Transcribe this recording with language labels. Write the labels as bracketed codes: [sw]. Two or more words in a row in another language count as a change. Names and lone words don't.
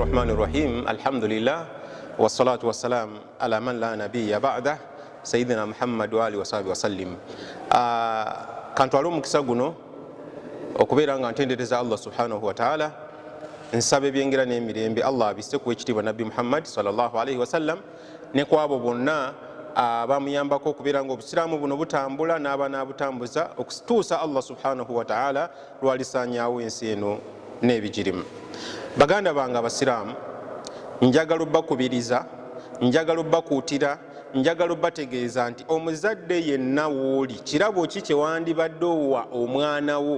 [ar] بسم الله الرحمن الرحيم الحمد لله والصلاة والسلام على من لا نبي بعده سيدنا محمد وعلى آله وصحبه وسلم. [lg] Kantwala omukisa guno okubeera nga ntendereza Allah [ar] سبحانه وتعالى, [lg] nsaba ebyengera n'emirembe Allah abisse ku ekitiibwa Nabbi Muhammad [ar] صلى الله عليه وسلم [lg] ne kwabo bonna abamuyambako okubeera nga obusiraamu buno butambula n'abanaabutambuza okutuusa Allah [ar] سبحانه وتعالى [lg] lwalisaanyaawo ensi eno n'ebigirimu. Baganda bange abasiraamu, njagala obbakubiriza, njagala obbakuutira, njagala obbategeeza nti omuzadde yenna w'oli kirabo ki kye wandibadde owa omwana wo.